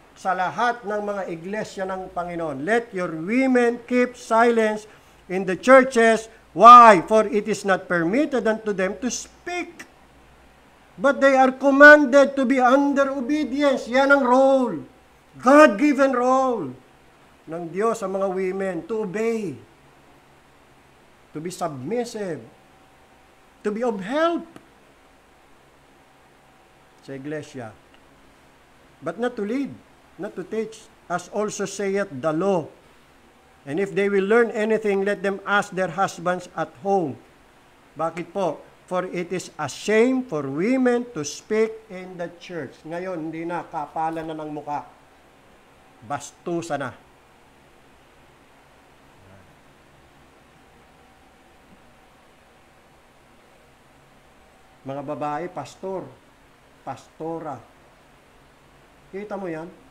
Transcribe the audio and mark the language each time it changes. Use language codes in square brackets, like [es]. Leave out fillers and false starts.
[tl] Sa lahat ng mga iglesia ng Panginoon. [en] Let your women keep silence in the churches. Why? For it is not permitted unto them to speak. But they are commanded to be under obedience. [tl] Yan ang role. [en] God-given role [tl] ng Diyos sa mga women. [en] To obey. To be submissive. To be of help. [tl] Sa iglesia. [en] But not to lead. Not to teach, as also saith the law. And if they will learn anything, let them ask their husbands at home. [tl] Bakit po? [en] For it is a shame for women to speak in the church. [tl] Ngayon, hindi na, kapalan na ng muka. Bastusa na. Mga babae, pastor, pastora. Kita mo yan?